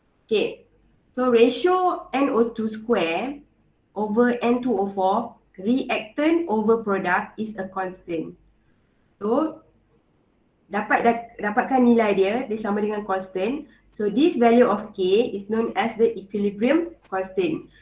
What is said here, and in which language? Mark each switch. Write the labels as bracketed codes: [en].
[en] Okay, so ratio NO2 square over N2O4, reactant over product is a constant. [ms] So dapatkan nilai dia sama dengan constant. [en] So this value of K is known as the equilibrium constant.